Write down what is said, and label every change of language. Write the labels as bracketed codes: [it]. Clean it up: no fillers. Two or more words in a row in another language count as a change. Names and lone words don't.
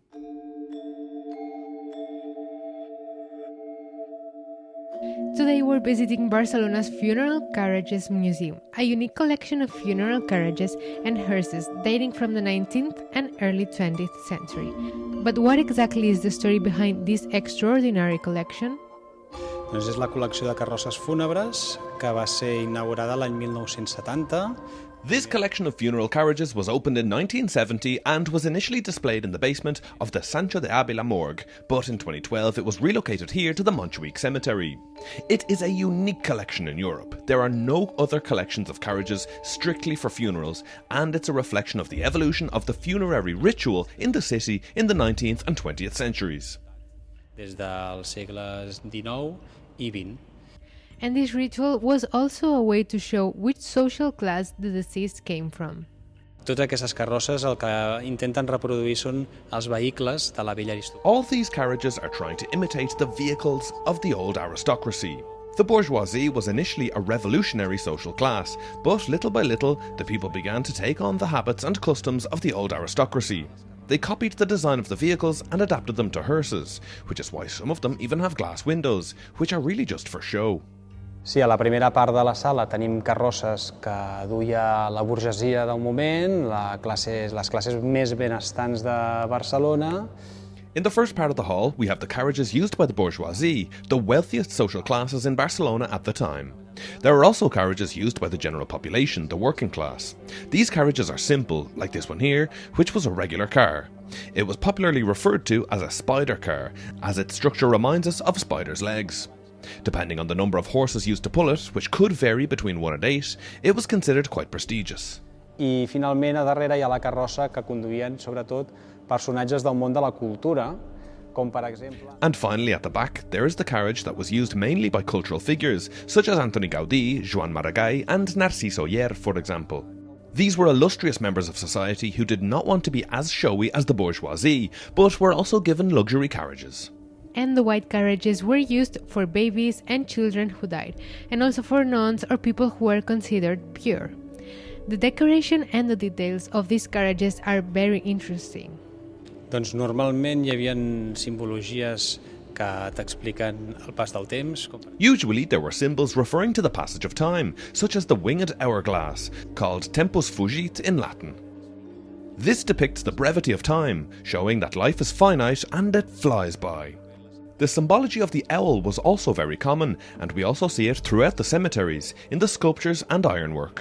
[en] Today we're visiting Barcelona's Funeral Carriages Museum, a unique collection of funeral carriages and hearses dating from the 19th and early 20th century. But what exactly is the story behind this extraordinary collection? [ca] Doncs és la col·lecció de carrosses fúnebres que va ser inaugurada l'any 1970. [en] This collection of funeral carriages was opened in 1970 and was initially displayed in the basement of the Sancho de Ávila morgue, but in 2012 it was relocated here to the Montjuïc Cemetery. It is a unique collection in Europe. There are no other collections of carriages strictly for funerals, and it's a reflection of the evolution of the funerary ritual in the city in the 19th and 20th centuries. [ca] Des dels segles XIX i XX. [en] And this ritual was also a way to show which social class the deceased came from. [ca] Totes aquestes carrosses el que intenten reproduir són els vehicles de la vella aristocràcia. [en] All these carriages are trying to imitate the vehicles of the old aristocracy. The bourgeoisie was initially a revolutionary social class, but little by little the people began to take on the habits and customs of the old aristocracy. They copied the design of the vehicles and adapted them to hearses, which is why some of them even have glass windows, which are really just for show. [ca] Sí, a la primera part de la sala tenim carrosses que duia la burgesia del moment, les classes més benestants de Barcelona. [en] In the first part of the hall, we have the carriages used by the bourgeoisie, the wealthiest social classes in Barcelona at the time. There are also carriages used by the general population, the working class. These carriages are simple, like this one here, which was a regular car. It was popularly referred to as a spider car, as its structure reminds us of spiders' legs. Depending on the number of horses used to pull it, which could vary between 1 and 8, it was considered quite prestigious. [ca] I finalment a darrere hi ha la carrossa que conduïen sobretot personatges del món de la cultura, com per exemple... [en] And finally at the back, there is the carriage that was used mainly by cultural figures, such as Antoni Gaudí, Joan Maragall and Narcís Oller, for example. These were illustrious members of society who did not want to be as showy as the bourgeoisie, but were also given luxury carriages. and the white carriages were used for babies and children who died, and also for nuns or people who were considered pure. The decoration and the details of these carriages are very interesting. [ca] Doncs normalment hi havia simbologies que t'expliquen el pas del temps. [en] Usually there were symbols referring to the passage of time, such as the winged hourglass, called [la] tempus fugit [en] in Latin. This depicts the brevity of time, showing that life is finite and it flies by. The symbology of the owl was also very common, and we also see it throughout the cemeteries, in the sculptures and ironwork.